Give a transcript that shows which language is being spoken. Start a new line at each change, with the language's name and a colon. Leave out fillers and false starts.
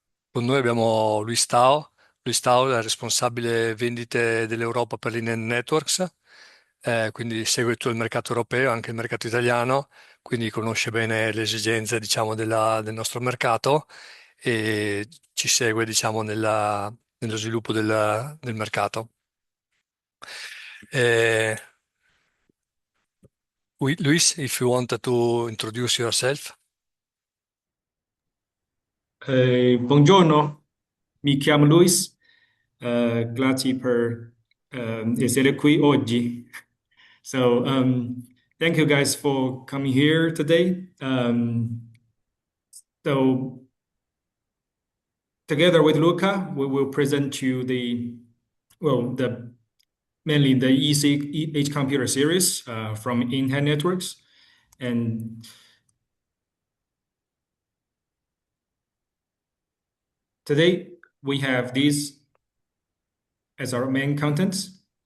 Italian: Con noi abbiamo Luis Tao. Luis Tao è il responsabile vendite dell'Europa per l'In-hand Networks, quindi segue tutto il mercato europeo, anche il mercato italiano, quindi conosce bene le esigenze, diciamo, del nostro mercato e ci segue, diciamo, nello sviluppo del mercato.
English: Eh, Luis, if you wanted to introduce yourself.
Italian: Buongiorno, mi chiamo Luis, grazie per essere qui oggi.
English: Thank you guys for coming here today. So, together with Luca, we will present you the mainly the EC H computer series from In-Hand Networks, and today we have these as our main contents.